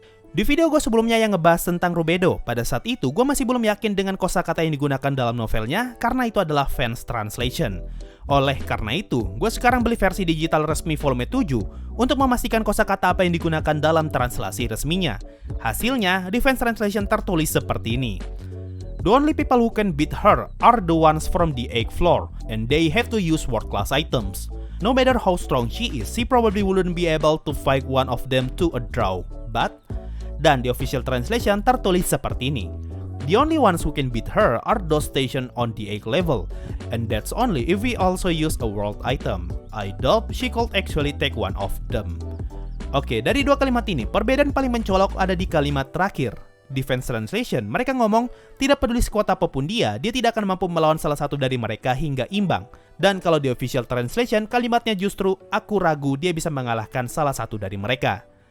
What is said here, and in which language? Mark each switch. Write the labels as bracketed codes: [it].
[id] Di video gue sebelumnya yang ngebahas tentang Rubedo, pada saat itu gue masih belum yakin dengan kosakata yang digunakan dalam novelnya karena itu adalah fans translation. Oleh karena itu, gue sekarang beli versi digital resmi volume 7 untuk memastikan kosakata apa yang digunakan dalam translasi resminya. Hasilnya, di fans translation tertulis seperti ini. [en] The only people who can beat her are the ones from the 8th floor, and they have to use world-class items. No matter how strong she is, she probably wouldn't be able to fight one of them to a draw. [id] But dan di official translation tertulis seperti ini. [en] The only ones who can beat her are those stationed on the 8th level, and that's only if we also use a world item. I doubt she could actually take one of them. [id] Oke, dari dua kalimat ini, perbedaan paling mencolok ada di kalimat terakhir. Di fans translation, mereka ngomong, tidak peduli sekuat apapun dia tidak akan mampu melawan salah satu dari mereka hingga imbang. Dan kalau di official translation, kalimatnya justru, aku ragu dia bisa mengalahkan salah satu dari mereka.